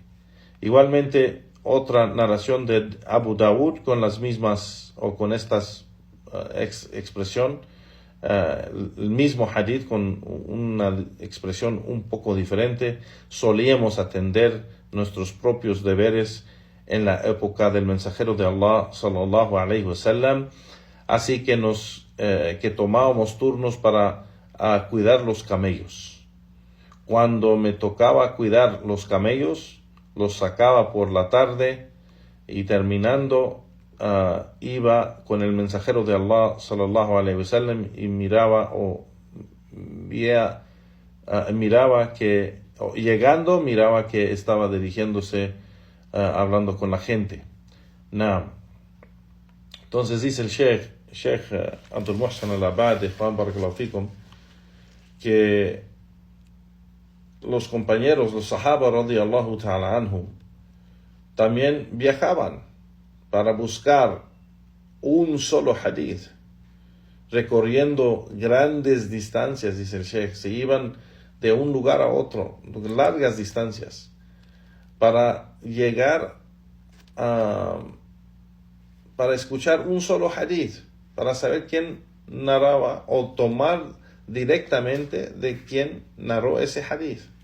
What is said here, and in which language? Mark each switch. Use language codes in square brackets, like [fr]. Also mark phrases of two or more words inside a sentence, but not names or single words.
[es] Igualmente, otra narración de Abu Dawud con las mismas, o con estas expresión, el mismo hadith con una expresión un poco diferente. Solíamos atender nuestros propios deberes en la época del mensajero de Allah [ar] صلى الله عليه وسلم, [es] así que que tomábamos turnos para cuidar los camellos. Cuando me tocaba cuidar los camellos, los sacaba por la tarde, y terminando iba con el mensajero de Allah [ar] صلى الله عليه وسلم [es] y miraba que estaba dirigiéndose, hablando con la gente. Entonces dice el Sheikh Abdul Muhsin al-Abadi, [ar] بارك الله فيكم, [es] que los compañeros, los sahaba [ar] رضي الله تعالى عنهم, [es] también viajaban para buscar un solo hadith, recorriendo grandes distancias, dice el Sheikh. Se iban de un lugar a otro, largas distancias, para llegar para escuchar un solo hadith, para saber quién narraba, o tomar directamente de quién narró ese hadith.